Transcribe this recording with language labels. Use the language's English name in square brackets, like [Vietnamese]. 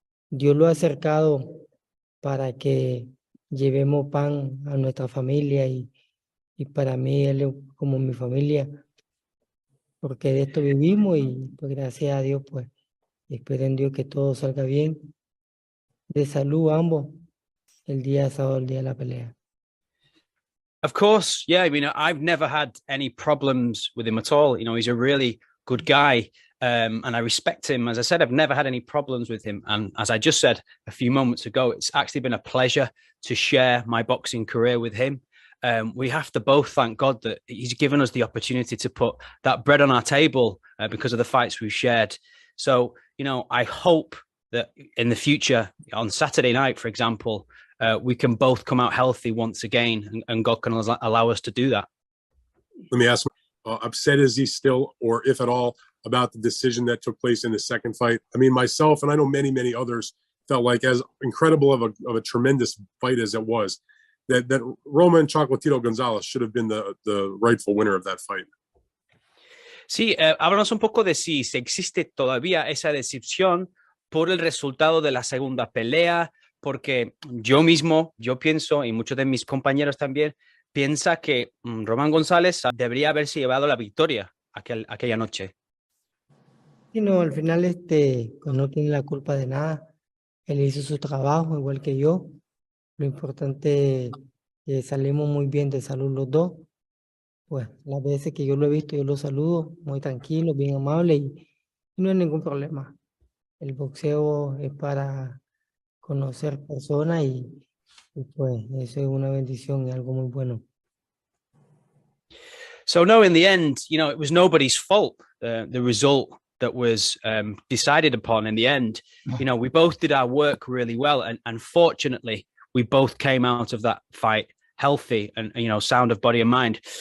[Spanish] Dios lo ha acercado para que llevemos pan a nuestra familia y para mí él es como mi familia, porque de esto vivimos y pues gracias a Dios, pues espero en Dios que todo salga bien, de salud ambos, el día sábado, el día de la pelea. [English] Of course, yeah. I mean, I've never had any problems with him at all. He's a really good guy, and I respect him. As I said, I've never had any problems with him. And as I just said a few moments ago, it's actually been a pleasure to share my boxing career with him. We have to both thank God that he's given us the opportunity to put that bread on our table because of the fights we've shared. So, I hope that in the future, on Saturday night, for example, we can both come out healthy once again, and God can allow us to do that. Let me ask, upset is he still, or if at all, about the decision that took place in the second fight? I mean, myself, and I know many, many others, felt like as incredible of a tremendous fight as it was, that Roman Chocolatito Gonzalez should have been the rightful winner of that fight. [Spanish] Sí, háblanos un poco de si existe todavía esa decepción por el resultado de la segunda pelea, porque yo pienso, y muchos de mis compañeros también, piensa que Román González debería haberse llevado la victoria aquella noche. Y no, al final pues no tiene la culpa de nada, él hizo su trabajo igual que yo, lo importante es que salimos muy bien de salud los dos, pues las veces que yo lo he visto yo lo saludo muy tranquilo, bien amable y no hay ningún problema. El boxeo es para conocer personas y pues eso es una bendición y algo muy bueno. [English] So no, in the end, it was nobody's fault, the result that was decided upon in the end. We both did our work really well, and fortunately, we both came out of that fight healthy and, you know, sound of body and mind.